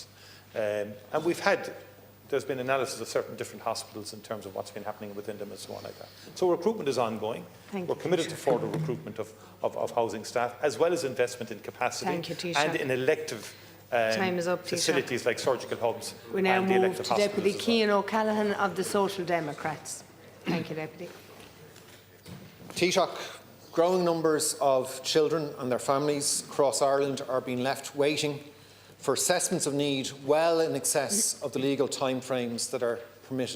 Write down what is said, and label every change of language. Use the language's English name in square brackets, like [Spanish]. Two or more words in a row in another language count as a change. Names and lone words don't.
[English] And there's been analysis of certain different hospitals in terms of what's been happening within them and so on like that. So recruitment is ongoing. We're committed to further recruitment of housing staff, as well as investment in capacity and in elective facilities like surgical hubs. We now and the move to Deputy Cian well. O'Callaghan of the Social Democrats. Thank you, Deputy. Taoiseach, growing numbers of children and their families across Ireland are being left waiting for assessments of need well in excess of the legal timeframes that are permitted.